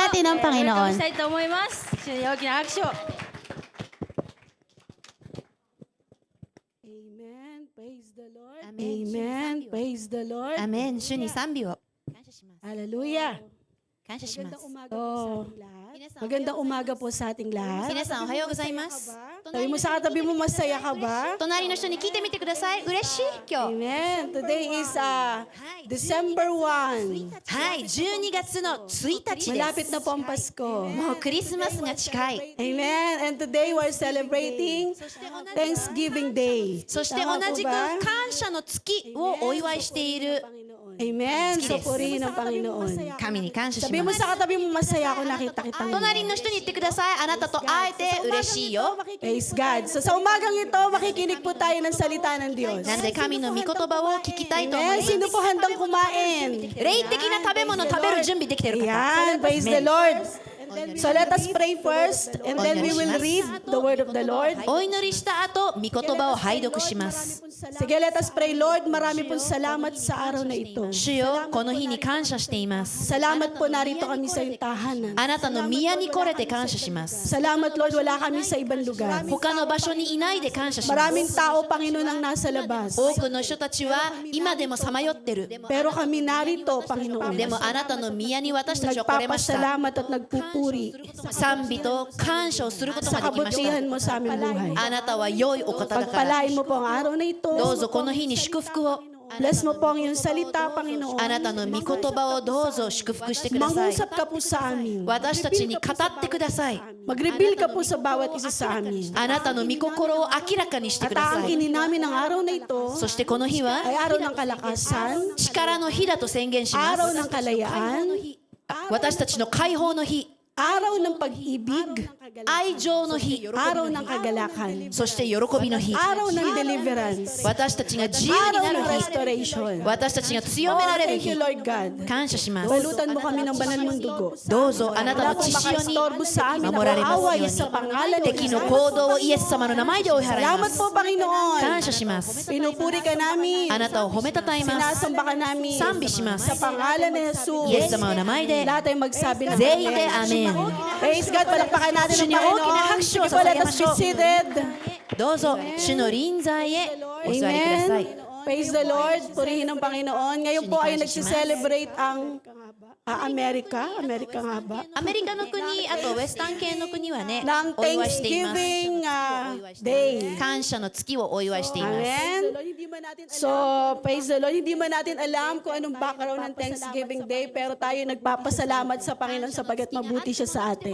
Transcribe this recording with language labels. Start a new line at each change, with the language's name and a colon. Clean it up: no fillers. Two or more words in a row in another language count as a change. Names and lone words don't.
Filipino: natin ang Panginoon.
Japanese: したいと思います。一緒に大きな拍手を。
English: Amen. Praise the Lord. Amen. Praise the Lord.
Japanese: アメン。主に賛美を感謝します。
English: Hallelujah.
Japanese: 感謝します。
Filipino: Magandang umaga po sa ating lahat.
Japanese: 皆さんおはようございます。
Filipino: Sabi mo sa katabi mo, masaya ka ba?
Japanese: 隣の人に聞いてみてください。嬉しい今日。
English: Amen. Today is December 1.
Japanese: はい、12月の1日で
Filipino: Malapit
Japanese: す。
Filipino: na po ang Pasko.
Japanese: もうクリスマスが近い。
English: Amen. And today we're celebrating Thanksgiving Day.
Japanese: そして同じく感謝の月をお祝いしている
English: Amen.
Filipino: Sa purihin ng Panginoon.
Japanese: 神に感謝し
Filipino: Sabi mo
Japanese: ます。
Filipino: sa katabi mo, masaya ako nakita kita ngayon.
Japanese: 隣の人に言ってください。あなたと会えて嬉しいよ。
English: Praise God.
Filipino: So sa umagang ito, makikinig po tayo ng salita ng Diyos.
Japanese: なので神の御言葉を聞きたいと思い
English: Amen.
Japanese: ます。
Filipino: Sino po handang kumain?
Japanese: 霊的な食べ物食べる準備できてる方。
Filipino: Ayan.
English: Praise the Lord. So let us pray first and then we will read the word of the Lord.
Japanese: お祈りした後、御言葉を拝読します。
Filipino: Sige,
English: let us pray.
Filipino: Lord, marami pong salamat sa araw na ito.
Japanese: 主よ、この日に感謝しています。
Filipino: Salamat po narito kami sa iyong tahanan.
Japanese: あなたの宮に来れて感謝します。
Filipino: Salamat, Lord, wala kami sa ibang lugar.
Japanese: 他の場所にいないで感謝しま
Filipino: Maraming
Japanese: す。
Filipino: tao, Panginoon, ang nasa labas.
Japanese: 多くの人たちは今でもさまよってる。
Filipino: Pero kami narito, Panginoon.
Japanese: でもあなたの宮に私たちは来れました。
Filipino: Nagpapasalamat at nagpupuri
Japanese: 賛美と感謝をすること
Filipino: sa
Japanese: ができまし
Filipino: kabutihan mo sa aming buhay.
Japanese: た。あなたは良いお方だから。
Filipino: Pagpalain mo po ang araw na ito.
Japanese: どうぞこの日に祝福を。
Filipino: Bless mo po ang iyong salita, Panginoon.
Japanese: あなたの御言葉をどうぞ祝福してください。
Filipino: Mangusap ka po sa amin.
Japanese: 私たちに語ってください。
Filipino: Mag-reveal ka po sa bawat isa sa amin.
Japanese: あなたの御心を明らかにして
Filipino: At
Japanese: ください。
Filipino: aangkin namin ang araw na ito
Japanese: そしてこの日は
Filipino: ay araw ng kalakasan,
Japanese: 力の日だと宣言しま
Filipino: araw
Japanese: す。
Filipino: ng kalayaan,
Japanese: 私たちの解放の日、
Filipino: araw ng pag-ibig,
Japanese: 愛情の日、
Filipino: araw ng kagalakan,
Japanese: そして喜びの日、
Filipino: araw ng deliverance,
Japanese: 私たちが自由に
Filipino: araw
Japanese: な
Filipino: ng
Japanese: る日、
English: restoration.
Japanese: 私たちが強
English: Oh,
Japanese: められる
English: thank you,
Japanese: 日、
English: Lord God.
Japanese: 感謝します。
Filipino: Balutan mo kami ng banal mong dugo.
Japanese: どうぞあなた
Filipino: Wala
Japanese: の
Filipino: pong
Japanese: 血潮に
Filipino: makaistorbo sa amin.
Japanese: 守られます
Filipino: Awa
Japanese: よ
Filipino: sa
Japanese: うに。
Filipino: pangalan ni
Japanese: 敵の
Filipino: Jesus.
Japanese: 行動をイエス様の名前で追い払いま
Filipino: Salamat
Japanese: す。
Filipino: po, Panginoon.
Japanese: 感謝します。
Filipino: Pinupuri ka namin.
Japanese: あなたを褒めたたえます。
Filipino: Sinasamba ka namin.
Japanese: 賛美します
Filipino: Sa pangalan ni Jesus.
Japanese: イエス様の名前で
Filipino: Lahat ay magsabi ng
Japanese: 全員でアメン。
English: Praise God.
Filipino: Palakpakan natin
Japanese: 主
Filipino: ang
Japanese: に大きな
Filipino: Panginoon.
Japanese: 拍手を
Filipino: Sige po,
Japanese: 捧
English: let
Japanese: げ
English: us
Japanese: まし
English: be
Japanese: ょう。
English: seated.
Japanese: どうぞ主の臨在へお座りください。
English: Praise the Lord.
Filipino: Purihin ang Panginoon. Ngayon po ay nagsiselebrate ang Amerika. Amerika nga ba?
Japanese: アメリカの国、あとウェスタン系の国はね、
Filipino: Ng
Japanese: お祝いしています。
English: Thanksgiving Day.
Japanese: 感謝の月をお祝いしています。
English: Amen. So, praise the Lord.
Filipino: Hindi man natin alam kung anong background ng Thanksgiving Day, pero tayo nagpapasalamat sa Panginoon sapagat mabuti siya sa atin.